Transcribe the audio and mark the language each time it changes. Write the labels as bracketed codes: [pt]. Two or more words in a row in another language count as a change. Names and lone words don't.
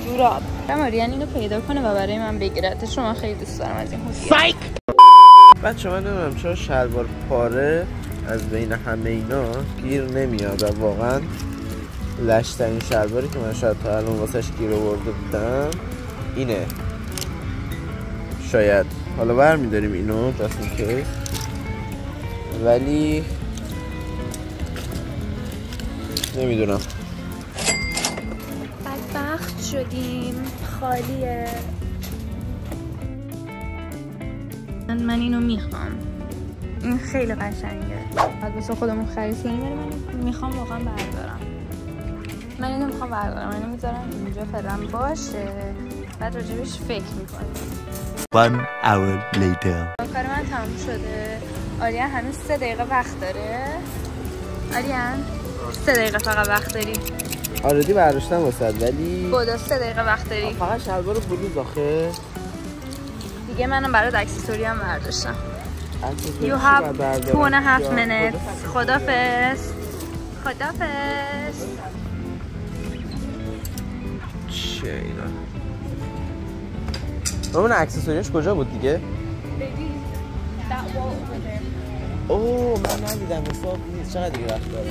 [fa] آریان اینو پیدا کنه و برای من بگیره. شما خیلی دوست دارم از این هودیه. بچه من نمیدونم چرا شلوار پاره از بین همه اینا گیر نمیاد و واقعا لشترین شلواری که من شاید تا الان واسش گیر آورده بودم اینه. شاید حالا برمی‌داریم اینو [en] just in case، [fa] ولی نمیدونم. بدبخت شدیم، خالیه. من اینو میخوام، این خیلی قشنگه. بعد واسه خودمون خرید کنیم، ولی من میخوام واقعا بردارم. من اینو میخوام بردارم، من اینو میذارم اینجا فعلا باشه، بعد راجبش فکر میکنیم. [en] 1 hour later. [fa] کار من تموم شده. آریان هنوز 3 دقیقه وقت داره. آریان 3 دقیقه فقط وقت داری. آردی برداشتم واسه، ولی بودا 3 دقیقه وقت داری. فقط شلوار بلوز آخه. دیگه منم برات اکسسوری هم برداشتم. [en] You have have 2.5 minutes. [fa] خدافظ. خدافظ. چه اینا؟ اون اکسسوریش کجا بود دیگه؟ اوه من ندیدم، حساب نیست. چقدر دیگه وقت دارم؟